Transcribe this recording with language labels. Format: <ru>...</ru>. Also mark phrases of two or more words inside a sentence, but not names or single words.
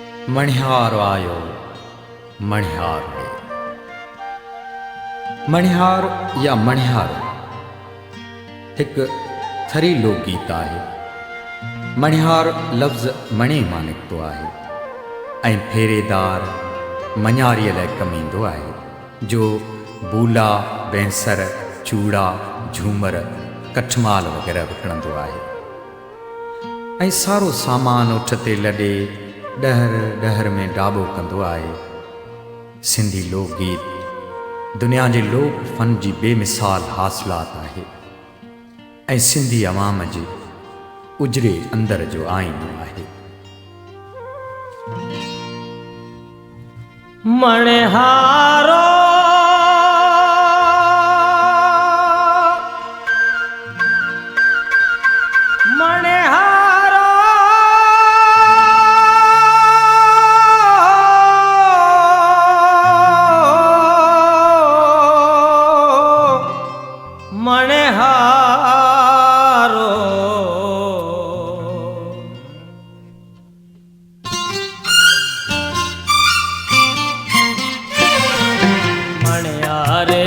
<sd>मणिहार आयो मणिहार रे। मणिहार या मणिहार एक थरी लोकगीत है। मणिहार लफ्ज़ मणे मां निकतो है ऐं फेरेदार मञारीअ लाइ कमु ईंदो आहे, जो बूला बैंसर चूड़ा झूमर कठमाल वग़ैरह विकिणंदो आहे ऐं सारो सामान उठ ते लॾे डहर डहर में डाबो कंदो आहे। सिंधी लोकगीत दुनिया जे लोक फन जी बेमिसाल हासिलात आहे ऐं सिंधी अवाम जे उजरे अंदर जो आईनो आहे। मणिहारो मणिहारो मणिहारो मणिहारे</sd>